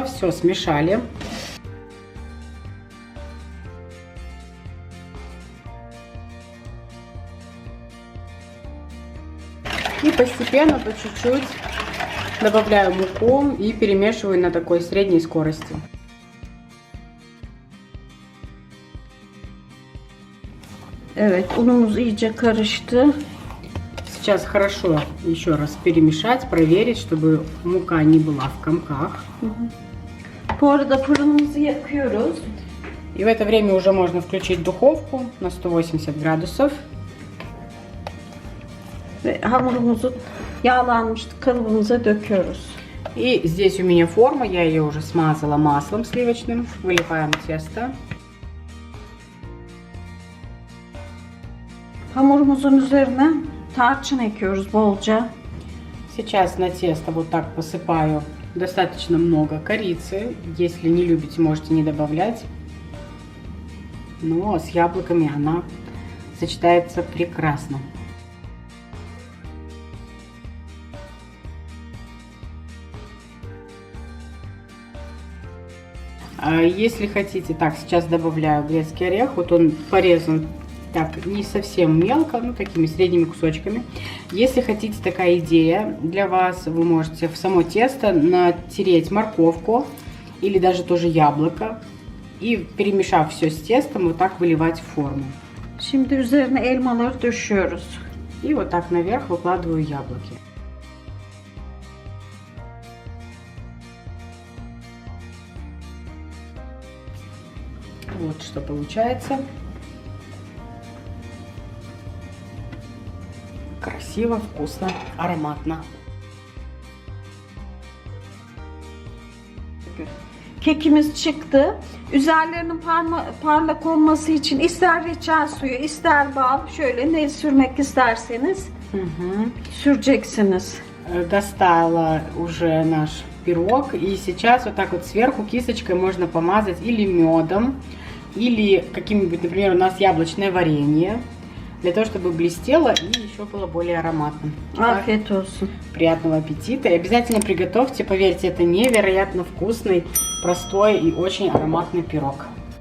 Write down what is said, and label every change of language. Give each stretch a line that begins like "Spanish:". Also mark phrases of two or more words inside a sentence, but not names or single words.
Russian: Все смешали. И постепенно, по чуть-чуть добавляю муку и перемешиваю на такой средней скорости.
Turkish: Evet, unumuz iyice karıştı.
Russian: Сейчас хорошо еще раз перемешать, проверить, чтобы мука не была в комках.
Turkish: Bu arada fırınımızı yakıyoruz.
Russian: И в это время уже можно включить духовку на 180 градусов.
Turkish: Ve hamurumuzu yağlanmıştı kalıbımıza döküyoruz.
Russian: И здесь у меня форма, я ее уже смазала маслом сливочным. Выливаем тесто.
Turkish: Hamurumuzun üzerine tarçın ekiyoruz bolca.
Russian: Сейчас на тесто вот так посыпаю достаточно много корицы. Если не любите, можете не добавлять. Но с яблоками она сочетается прекрасно. Если хотите, так, сейчас добавляю грецкий орех. Вот он порезан так, не совсем мелко, ну, такими средними кусочками. Если хотите, такая идея для вас, вы можете в само тесто натереть морковку или даже тоже яблоко. И перемешав все с тестом, вот так выливать в форму.
Turkish: Şimdi üzerine elmaları döşüyoruz.
Russian: И вот так наверх выкладываю яблоки. Вот что получается. Красиво, вкусно, ароматно.
Turkish: Kekimiz çıktı. Üzerlerinin parlak olması için ister reçel suyu, ister bal, şöyle ne sürmek isterseniz süreceksiniz.
Russian: Достала уже наш пирог, и сейчас вот так вот сверху кисточкой можно помазать или медом, или каким-нибудь, например, у нас яблочное варенье, для того, чтобы блестело и еще было более ароматным.
Turkish: Afiyet olsun.
Russian: Приятного аппетита. И обязательно приготовьте, поверьте, это невероятно вкусный, простой и очень ароматный пирог.